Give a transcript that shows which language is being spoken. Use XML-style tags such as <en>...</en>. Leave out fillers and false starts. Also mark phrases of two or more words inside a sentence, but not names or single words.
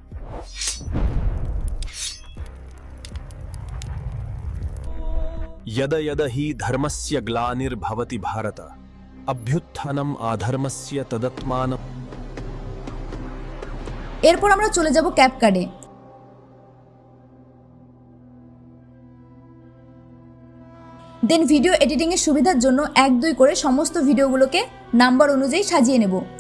<sa>यद यद हि धर्मस्य ग्लानिर्भवति भारत अभ्युत्थानम् आधर्मस्य तदत्मानं।</sa> <bn>এরপর আমরা চলে যাব ক্যাপকাটে। দেন</bn> <en>video editing</en> <bn>এর সুবিধার জন্য 1-2 করে সমস্ত ভিডিওগুলোকে নাম্বার অনুযায়ী সাজিয়ে নেব।</bn>